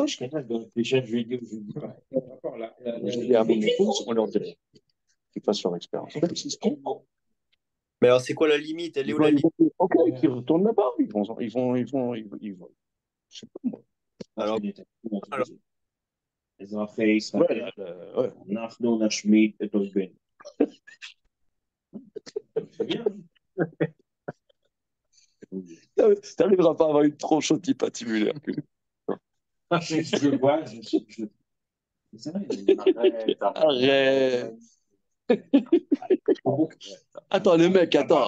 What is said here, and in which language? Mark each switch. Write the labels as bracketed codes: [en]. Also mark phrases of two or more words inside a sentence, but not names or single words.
[fr] Je suis capable de réfléchir, je lui dis ou je lui dis pas. Encore là. j'ai dit à mon épouse, on leur dirait qu'ils fassent leur expérience. S'ils se trompent, Mais alors, c'est quoi la limite? Elle est où la limite? ok, qu'ils retournent là-bas, ils vont, je sais pas moi. Alors, alors, [he] אזרחי ישראל, [fr] Ouais. [he] אנחנו נשמיד את אויבינו. [fr] C'est bien. T'arriveras pas à avoir une tronche antipatibulaire. Je vois, c'est vrai. Arrête. Attends, le mec, attends.